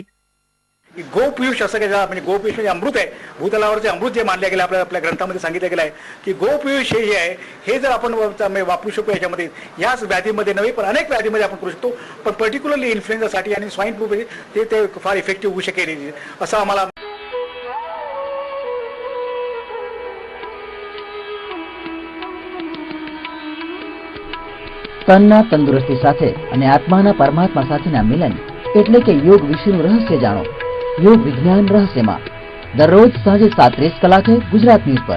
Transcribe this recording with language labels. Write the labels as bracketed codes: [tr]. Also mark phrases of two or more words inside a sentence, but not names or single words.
[mr] गोपीयूष असं काय, म्हणजे गोपीयूष म्हणजे अमृत आहे, भूतलावरचे अमृत जे मानले गेले आपल्या ग्रंथामध्ये सांगितलं गेलं आहे की गोपीयूष हे आहे, हे जर आपण वापरू शकतो याच्यामध्ये, याच व्याधीमध्ये नव्हे पण अनेक व्याधीमध्ये आपण करू शकतो, पण पर्टिक्युलरली इन्फ्लुएन्झासाठी आणि [en] swine flu [mr] ते फार इफेक्टिव्ह होऊ शकेल असं आम्हाला. [gu] તનના તંદુરસ્તી સાથે અને આત્માના પરમાત્મા સાથેના મિલન એટલે કે યોગ વિશેનું રહસ્ય જાણો. યોગ વિજ્ઞાન રહસ્યમાં દરરોજ સાંજે 7:30 કલાકે ગુજરાત ન્યૂઝ પર.